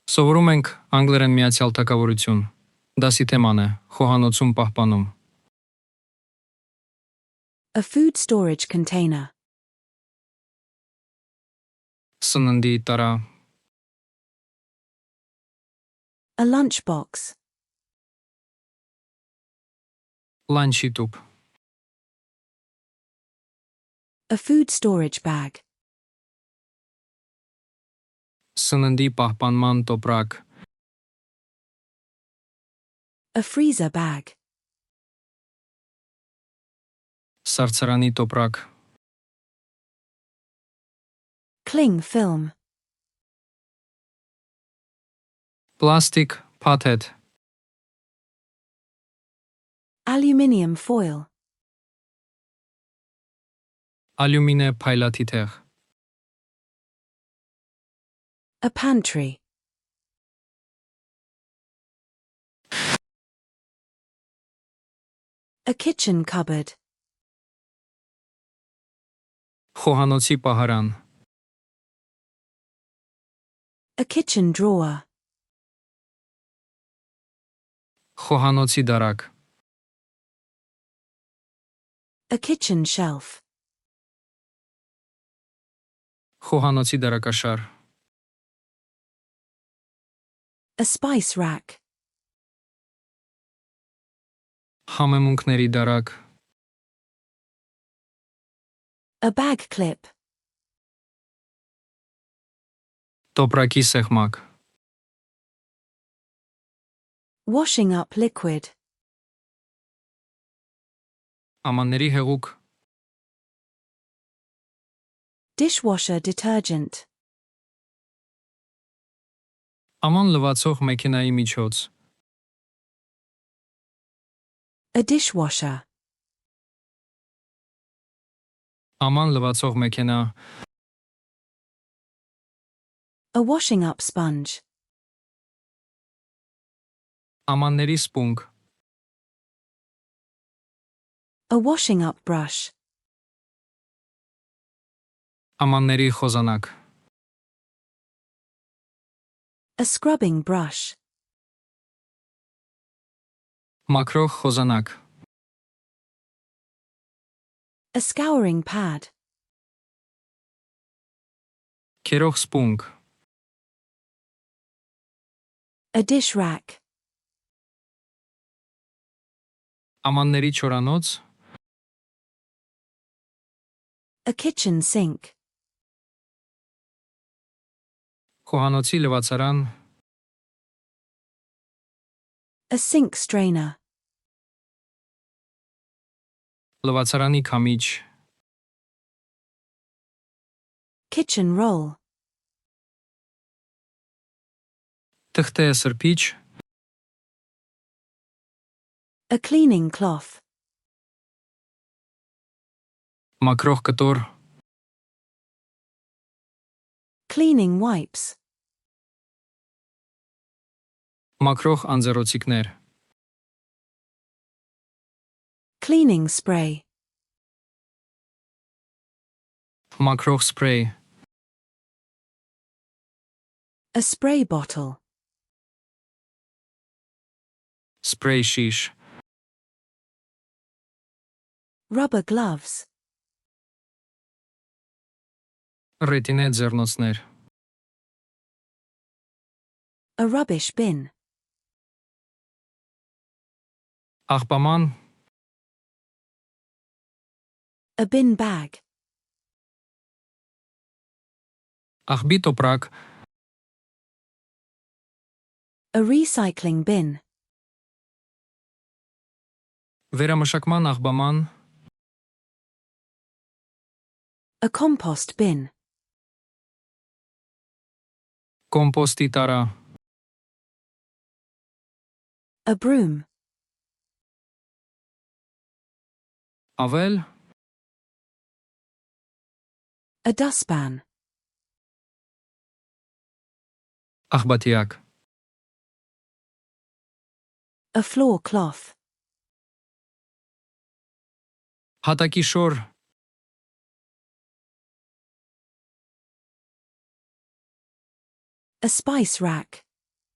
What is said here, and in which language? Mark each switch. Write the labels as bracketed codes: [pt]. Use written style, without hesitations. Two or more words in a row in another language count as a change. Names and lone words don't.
[hy] Սովորում ենք անգլերեն Միացյալ Թագավորություն։ Դասի թեման է Խոհանոցում պահպանում։ [en] A food storage container. [hy] Սննդի տարա, [en] A lunchbox. [hy] լանչի տուփ, [en] A food storage bag. [hy] սննդի պահպանման տոպրակ, [en] A freezer bag. [hy] սառցարանի տոպրակ, [en] Cling film. [hy] պլաստիկ փաթեթ, [en] Aluminium foil. [hy] ալյումինե փայլաթիթեղ, [en] A pantry. A kitchen cupboard. [hy] խոհանոցի պահարան, [en] A kitchen drawer. [hy] խոհանոցի դարակ, [en] A kitchen shelf. [hy] խոհանոցի դարակաշար, [en] A spice rack. [hy] համեմունքների դարակ, [en] A bag clip. [hy] տոպրակի սեղմակ, [en] Washing up liquid. [hy] ամանների հեղուկ, [en] Dishwasher detergent. [hy] աման լվացող մեքենայի միջոց, [en] A dishwasher. [hy] աման լվացող մեքենա, [en] A washing up sponge. [hy] ամանների սպունգ, [en] A washing up brush. [hy] ամանների խոզանակ, [en] A scrubbing brush. [hy] մաքրող խոզանակ, [en] A scouring pad. [hy] քերող սպունգ, [en] A dish rack. [hy] ամանների չորանոց, [en] A kitchen sink. [hy] խոհանոցի լվացարան, [en] A sink strainer. [hy] լվացարանի քամիչ, [en] Kitchen roll. [hy] թղթե սրբիչ, [en] A cleaning cloth. [hy] մաքրող կտոր, [en] Cleaning wipes. [hy] մաքրող անձեռոցիկներ, [en] Cleaning spray. [hy] մաքրող սփրեյ, [en] A spray bottle. [hy] սփրեյ շիշ, [en] Rubber gloves. [hy] ռետինե ձեռնոցներ, [en] A rubbish bin. [hy] աղբաման, [en] A bin bag. [hy] աղբի տոպրակ, [en] A recycling bin. [hy] վերամշակման աղբաման, [en] A compost bin. [hy] կոմպոստի տարա, [en] A broom. [hy] ավել, [en] A dustpan. [hy] աղբատիակ, [en] A floor cloth. [hy] հատակի շոր, [en] A spice rack.